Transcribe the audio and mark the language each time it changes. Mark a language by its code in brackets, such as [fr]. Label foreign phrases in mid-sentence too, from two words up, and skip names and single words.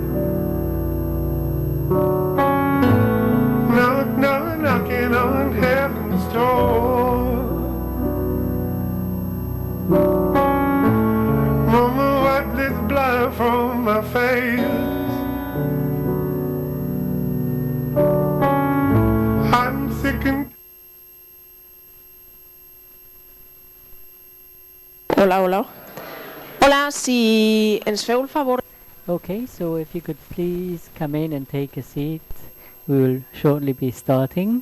[en] Knock, knock, knocking on heaven's door. Mama, wipe this blood from my face. I'm sick and... [ca] Hola, hola. Hola, si ens feu el favor... [en] Okay, so if you could please come in and take a seat, we will shortly be starting.